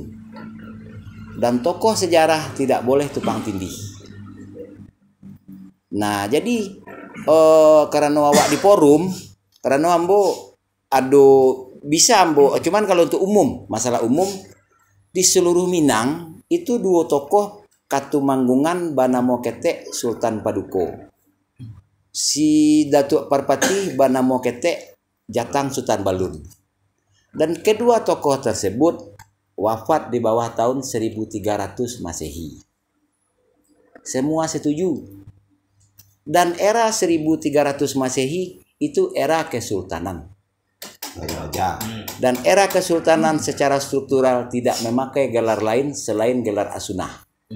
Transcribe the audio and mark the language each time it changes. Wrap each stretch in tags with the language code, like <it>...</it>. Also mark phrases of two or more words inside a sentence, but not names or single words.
<id>Dan tokoh sejarah tidak boleh tumpang tindih. Nah, jadi karena awak di forum, karena Ambo bisa Ambo, cuman kalau untuk umum, masalah umum di seluruh Minang itu 2 tokoh Katumanggungan</id> <min>Banamo Ketek</min> <id>Sultan Paduko. Si Datuk Parpati</id> <min>Banamo Ketek</min> <id>Jatang Sultan Balun. Dan kedua tokoh tersebut wafat di bawah tahun 1300 Masehi. Semua setuju. Dan era 1300 Masehi itu era kesultanan. Dan era kesultanan secara struktural tidak memakai gelar lain selain gelar asunah.</id>